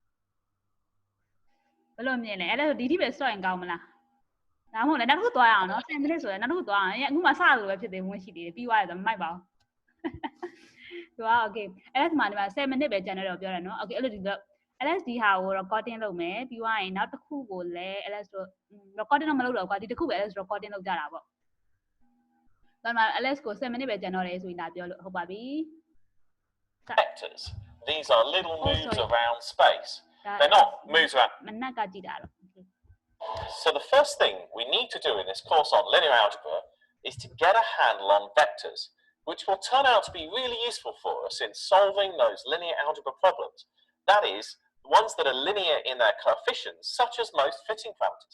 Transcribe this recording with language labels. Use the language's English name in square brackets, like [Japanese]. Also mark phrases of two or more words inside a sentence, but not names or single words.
[Burmese] ဘယ်လိုမြင်လဲ LS ဆိုဒီထိပဲ stop ရင်ကောင်းမလားဒါမှမဟုတ်လည်းနောက်တစ်ခုသွားရအောင်နော်7မိနစ်ဆိုရင်နောက်တစ်ခုသွားအောင်အခုမှစလို့ပဲဖြစ်သေးဝင်ရှိသေးတယ်ပြီးသွားရဆိုမိုက်ပါအောင်သူက okay LS မှာဒီမှာ7မိနစ်ပဲကျန်တယ်တော့ပြောတယ်နော် okay အဲ့လိုဒီတော့ LS ဒီဟာကို recording လုပ်မယ်ပြီးသွားရင်နောက်တစ်ခုကိုလည်း LS တို့ recording တော့မလုပ်တော့ကွာဒီတစ်ခုပဲ LS recording လုပ်ကြတာပေါ့ဒါမှ LS ကို7မိနစ်ပဲကျန်တော့တယ်ဆိုရင်ဒါပြောလို့ဟုတ်ပါပြီ [English] Vectors. These are little moves around space. They're not moves around. [Burmese] မနက်ကကြည့်တာတော့ [English] So the first thing we need to do in this course on linear algebra is to get a handle on vectors, which will turn out to be really useful for us in solving those linear algebra problems. That is, ones that are linear in their coefficients, such as most fitting parameters.